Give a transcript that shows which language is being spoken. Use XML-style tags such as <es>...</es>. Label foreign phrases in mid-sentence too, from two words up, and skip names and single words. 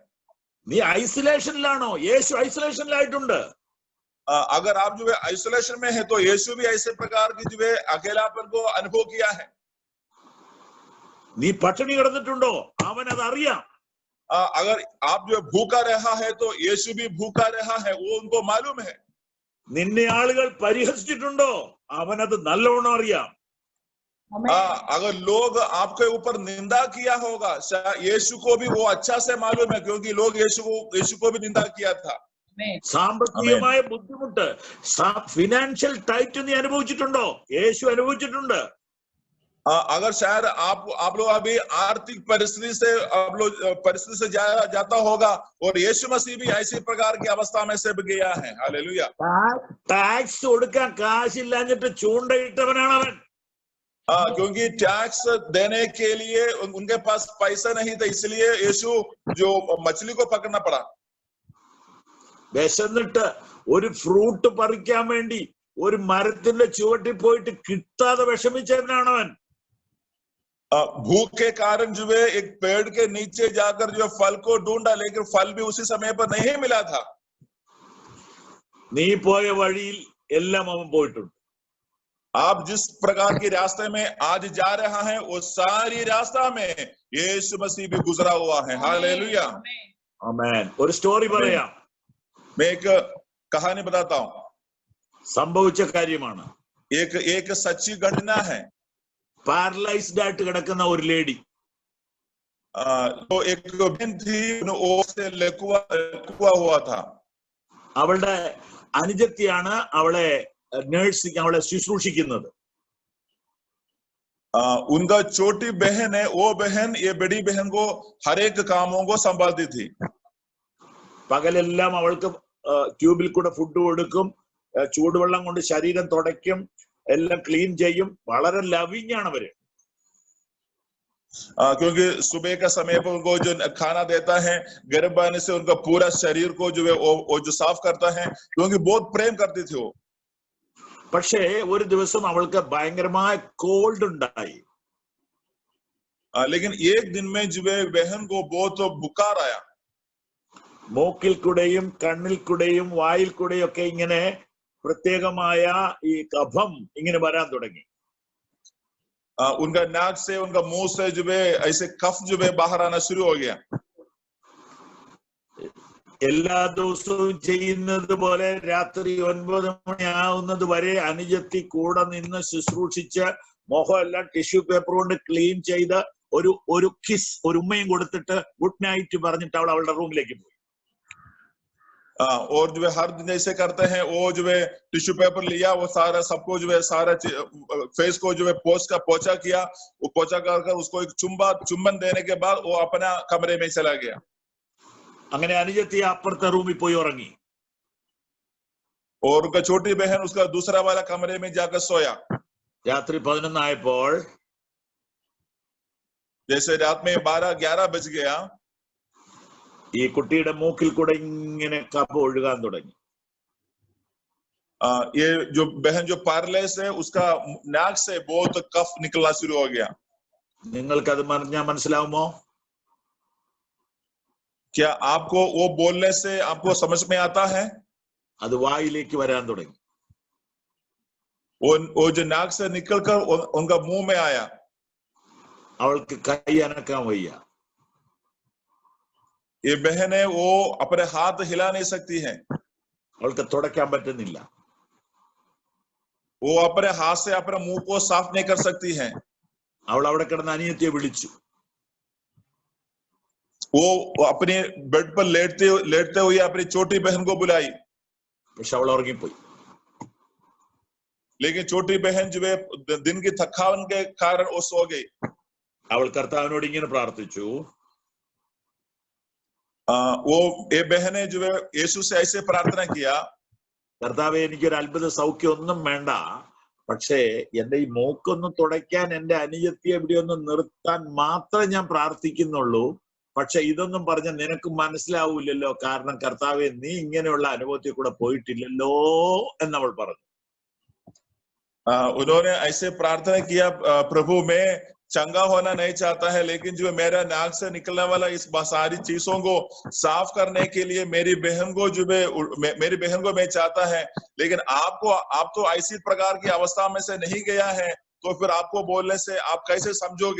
<ml>നീ ഐസൊലേഷനിലാണോ? യേശു ഐസൊലേഷനിലായിട്ടുണ്ട്.</ml> <hi>अगर आप जो है आइसोलेशन में है तो यीशु भी ऐसे प्रकार की जो है अकेलापन को अनुभव किया है।</hi> <ml>നീ പട്ടിണി കിടന്നിട്ടുണ്ടോ? അവൻ അത് അറിയാം.</ml> <hi>अगर आप जो भूखा रहा है तो यीशु भी भूखा रहा है, वो उनको मालूम है।</hi> <ml>നിന്നെ ആളുകൾ പരിഹസിച്ചിട്ടുണ്ടോ? അവനത് നല്ലോണം അറിയാം.</ml> <hi>अगर लोग आपके ऊपर निंदा किया होगा, यीशु को भी वो अच्छा से मालूम है, क्योंकि लोग यीशु को भी निंदा किया था।</hi> <ml>സാമ്പത്തികമായ ബുദ്ധിമുട്ട്,</ml> <en>financial tight</en> <ml>നീ അനുഭവിച്ചിട്ടുണ്ടോ? യേശു അനുഭവിച്ചിട്ടുണ്ട്.</ml> <hi>अगर शायद आप लोग अभी आर्थिक परिस्थिति से जाता होगा, और यीशु मसीह भी ऐसी प्रकार की अवस्था में से गया है। हालेलुया।</hi> <ml>ടാക്സ് കൊടുക്കാൻ കാശില്ലാഞ്ഞിട്ട് ചൂണ്ടയിട്ടവനാണ് അവൻ.</ml> <hi>क्योंकि टैक्स देने के लिए उनके पास पैसा नहीं था, इसलिए यीशु जो मछली को पकड़ना पड़ा।</hi> <ml>വിശന്നിട്ട് ഒരു ഫ്രൂട്ട് പറിക്കാൻ വേണ്ടി ഒരു മരത്തിന്റെ ചുവട്ടിൽ പോയിട്ട് കിട്ടാതെ വിഷമിച്ചവനാണ് അവൻ.</ml> <hi>भूख के कारण जो है एक पेड़ के नीचे जाकर जो फल को ढूंढा, लेकिन फल भी उसी समय पर नहीं मिला था।</hi> <ml>നീ പോയ വഴിയിൽ എല്ലാം അവൻ പോയിട്ടുണ്ട്.</ml> <hi>आप जिस प्रकार के रास्ते में आज जा रहा है, वो सारी रास्ता में यीशु मसीह भी गुजरा हुआ है। हालेलुया।</hi> <ml>ആമേൻ. ഒരു സ്റ്റോറി പറയാം.</ml> <hi>मैं एक कहानी बताता हूँ।</hi> <ml>സംഭവിച്ച കാര്യമാണ്.</ml> <hi>एक सच्ची घटना है।</hi> <ml>പാരലൈസ്ഡ് ആയിട്ട് കിടക്കുന്ന ഒരു ലേഡി,</ml> <hi>तो एक बहन थी, वो से लकवा हुआ था।</hi> <ml>അവളുടെ അനുജത്തിയാണ് അവളെ നഴ്സിംഗ്, അവളെ ശുശ്രൂഷിക്കുന്നത്.</ml> <hi>उनका छोटी बहन है, वो बहन ये बड़ी बहन को हर एक कामों को संभालती थी।</hi> <ml>പകലെല്ലാം അവൾക്ക് ട്യൂബിൽ കൂടെ ഫുഡ് കൊടുക്കും, ചൂടുവെള്ളം കൊണ്ട് ശരീരം തുടയ്ക്കും, എല്ലാം ക്ലീൻ ചെയ്യും. വളരെ ലവിങ് ആണ് അവര്.</ml> <hi>क्योंकि सुबह का समय पर उनको जो खाना देता है, गर्म पानी से उनका पूरा शरीर को जो है वो जो साफ करता है, क्योंकि बहुत प्रेम करती थी वो।</hi> <ml>പക്ഷേ ഒരു ദിവസം അവൾക്ക് ഭയങ്കരമായ കോൾഡ് ഉണ്ടായി.</ml> <hi>लेकिन एक दिन में जो है बहन को बहुत बुखार आया।</hi> <ml>മൂക്കിൽ കൂടെയും കണ്ണിൽ കൂടെയും വായിൽ കൂടെയും ഒക്കെ ഇങ്ങനെ പ്രത്യേകമായ ഈ കഫം ഇങ്ങനെ വരാൻ തുടങ്ങി.</ml> <hi>उनका नाक से, उनका मुंह से जो है ऐसे कफ जो है बाहर आना शुरू हो गया।</hi> <ml>എല്ലാ ദിവസവും ചെയ്യുന്നത് പോലെ രാത്രി 9 മണിയാവുന്നത് വരെ അനുജത്തി കൂടെ നിന്ന് ശുശ്രൂഷിച്ച് മുഖം എല്ലാം</ml> <en>tissue paper</en> <ml>കൊണ്ട് ക്ലീൻ ചെയ്ത് ഒരു കിസ്, ഒരു ഉമ്മയും കൊടുത്തിട്ട്</ml> <en>good night</en> <ml>പറഞ്ഞിട്ട് അവൾ അവളുടെ റൂമിലേക്ക് പോയി.</ml> <hi>और जो है हर दिन ऐसे करते हैं, वो जो है</hi> <en>tissue paper</en> <hi>लिया, वो सारा सबको जो है सारा फेस को जो है पोछा किया, वो पोछा कर उसको एक चुंबन देने के बाद वो अपना कमरे में चला गया।</hi> <ml>അങ്ങനെ അനുജത്തി അപ്പുറത്തെ റൂമിൽ പോയി ഉറങ്ങി.</ml> <hi>और उनका छोटी बहन उसका दूसरा वाला कमरे में जाकर सोया।</hi> <ml>രാത്രി 11 ആയപ്പോൾ</ml> <hi>जैसे रात में 12-11 बज गया,</hi> <ml>ഈ കുട്ടിയുടെ മൂക്കിൽ കൂടെ ഇങ്ങനെ കഫ ഒഴുകാൻ തുടങ്ങി.</ml> <hi>ये जो बहन जो पैरालाइज है उसका नाक से बहुत कफ निकलना शुरू हो गया।</hi> <ml>നിങ്ങൾക്ക് അത് പറഞ്ഞാൽ മനസ്സിലാവുമോ?</ml> <hi>क्या आपको वो बोलने से आपको समझ में आता है?</hi> <ml>അത് വായിലേക്ക് വരാൻ തുടങ്ങി.</ml> <hi>वो जो नाक से निकलकर उनका मुंह में आया।</hi> <ml>അവൾക്ക് കൈ അനക്കാൻ വയ്യ.</ml> <hi>ये बहन है वो अपने हाथ हिला नहीं सकती है,</hi> <ml>അവൾക്ക് തുടയ്ക്കാൻ പറ്റുന്നില്ല.</ml> <hi>वो अपने हाथ से अपने मुंह को साफ नहीं कर सकती है।</hi> <ml>അവൾ അവിടെ കിടന്ന് അനിയത്തിയെ വിളിച്ചു.</ml> <hi>वो अपने बेड पर लेटते हुए अपनी छोटी बहन को बुलाई,</hi> <ml>പക്ഷെ അവൾ ഉറങ്ങിപ്പോയി.</ml> <hi>लेकिन छोटी बहन जो है दिन की थकान के कारण वो सो गई।</hi> <ml>അവൾ കർത്താവിനോട് ഇങ്ങനെ പ്രാർത്ഥിച്ചു,</ml> <hi>वो ये बहने जो है यीशु से ऐसे प्रार्थना किया,</hi> <ml>കർത്താവെ എനിക്കൊരു അത്ഭുത സൗഖ്യം ഒന്നും വേണ്ട, പക്ഷേ എന്റെ ഈ മൂക്കൊന്ന് തുടയ്ക്കാൻ എന്റെ അനുജത്തിയെ ഇവിടെ ഒന്ന് നിർത്താൻ മാത്രമേ ഞാൻ പ്രാർത്ഥിക്കുന്നുള്ളൂ. പക്ഷെ ഇതൊന്നും പറഞ്ഞ നിനക്ക് മനസ്സിലാവൂലല്ലോ, കാരണം കർത്താവെ നീ ഇങ്ങനെയുള്ള അനുഭവത്തിൽ കൂടെ പോയിട്ടില്ലല്ലോ എന്നവൾ പറഞ്ഞു.</ml> <hi>उन्होंने ऐसे प्रार्थना किया, प्रभु मैं चंगा होना नहीं चाहता है, लेकिन जो मेरा नाक से निकलने वाला इस सारी चीजों को साफ करने के लिए मेरी बहन को जो मेरी बहन को मैं चाहता है, लेकिन आप तो ऐसी प्रकार की अवस्था में से नहीं गया है, तो फिर आपको बोलने से आप कैसे समझोगे?</hi>